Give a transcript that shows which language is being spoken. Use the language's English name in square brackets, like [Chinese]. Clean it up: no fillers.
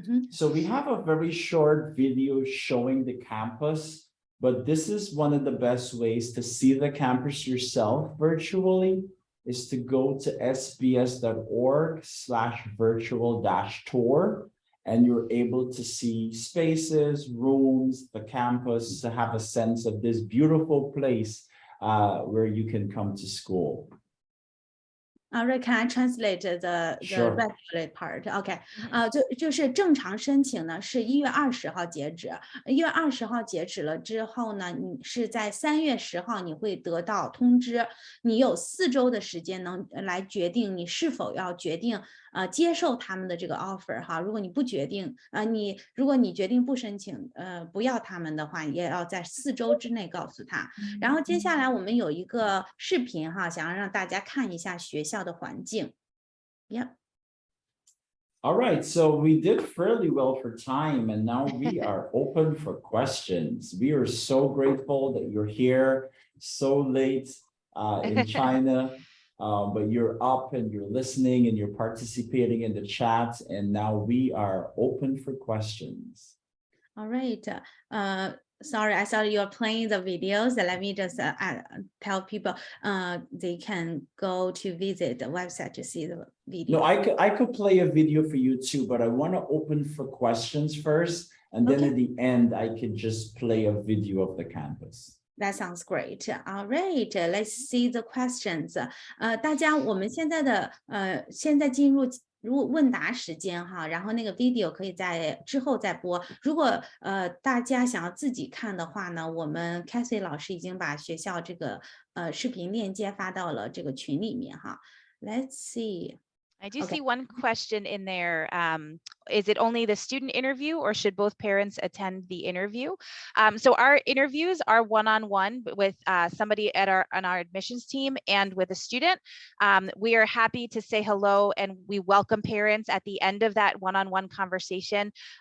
[English] So we have a very short video showing the campus, but this is one of the best ways to see the campus yourself virtually, is to go to sbs.org/virtual-tour, and you're able to see spaces, rooms, the campus, to have a sense of this beautiful place where you can come to school. Rick, can I translate the Sure. regular part? [Chinese] OK，就是正常申请呢是1月20号截止，1月20号截止了之后呢，你是在3月10号你会得到通知，你有4周的时间能来决定你是否要决定接受他们的这个 offer 哈。如果你不决定如果你决定不申请不要他们的话，也要在4周之内告诉他。然后接下来我们有一个视频哈，想要让大家看一下学校的环境。 [English] Yep. All right, so we did fairly well for time, and now we are open for questions. We are so grateful that you're here so late in China, but you're up and you're listening and you're participating in the chat, and now we are open for questions. All right. Sorry, I saw you're playing the videos. Let me just tell people they can go to visit the website to see the video. No, I could play a video for you too, but I want to open for questions first, and then at the end, I can just play a video of the campus. That sounds great. All right, let's see the questions. [Chinese] 大家，我们现在进入问答时间哈，然后那个 video 可以在之后再播。如果大家想要自己看的话呢，我们 Cathy 老师已经把学校这个视频链接发到了这个群里面哈。 [English] Let's see. I do see one question in there. Is it only the student interview, or should both parents attend the interview? So our interviews are one-on-one with somebody on our admissions team and with a student. We are happy to say hello, and we welcome parents at the end of that one-on-one conversation.